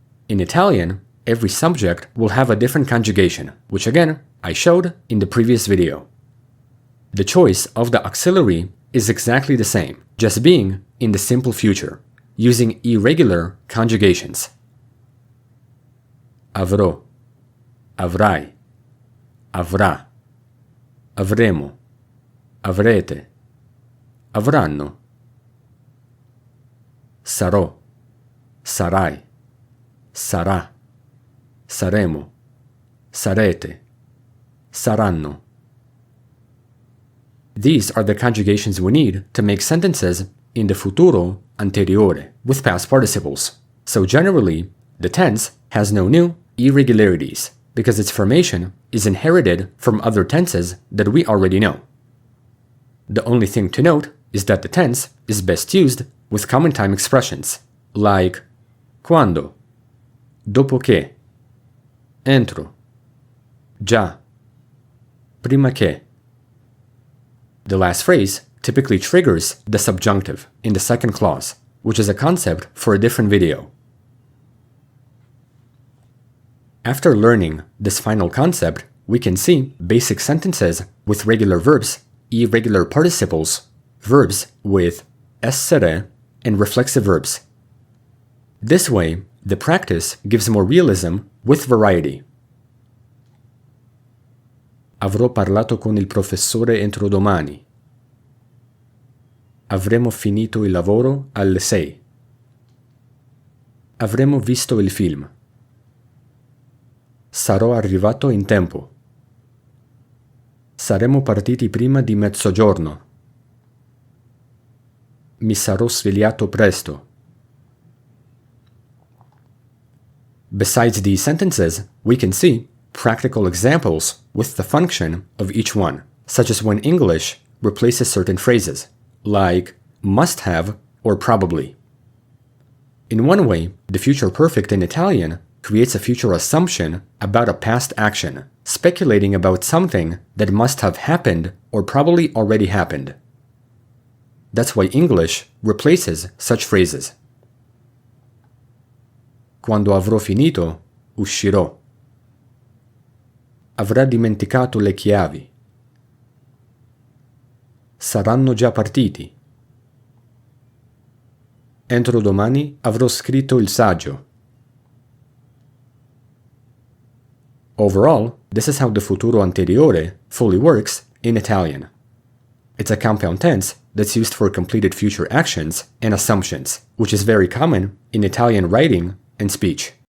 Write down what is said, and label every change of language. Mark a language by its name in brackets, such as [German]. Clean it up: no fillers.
[English] In Italian, every subject will have a different conjugation, which again, I showed in the previous video. The choice of the auxiliary is exactly the same, just being in the simple future, using irregular conjugations. [Italian] Avrò, avrai, avrà, avremo, avrete, avranno. Sarò, sarai, sarà, saremo, sarete, saranno. [English] These are the conjugations we need to make sentences in the futuro anteriore with past participles. So generally, the tense has no new irregularities because its formation is inherited from other tenses that we already know. The only thing to note is that the tense is best used with common time expressions like quando, dopo che, entro, già, prima che. The last phrase typically triggers the subjunctive in the second clause, which is a concept for a different video. After learning this final concept, we can see basic sentences with regular verbs, irregular participles, verbs with essere, and reflexive verbs. This way, the practice gives more realism with variety. [Italian] Avrò parlato con il professore entro domani. Avremo finito il lavoro alle 6. Avremo visto il film. Sarò arrivato in tempo. Saremo partiti prima di mezzogiorno. Mi sarò svegliato presto. [English] Besides these sentences, we can see practical examples with the function of each one, such as when English replaces certain phrases, like must have or probably. In one way, the future perfect in Italian creates a future assumption about a past action, speculating about something that must have happened or probably already happened. That's why English replaces such phrases. [Italian] Quando avrò finito, uscirò. Avrà dimenticato le chiavi. Saranno già partiti. Entro domani avrò scritto il saggio. [English] Overall, this is how the futuro anteriore fully works in Italian. It's a compound tense that's used for completed future actions and assumptions, which is very common in Italian writing and speech.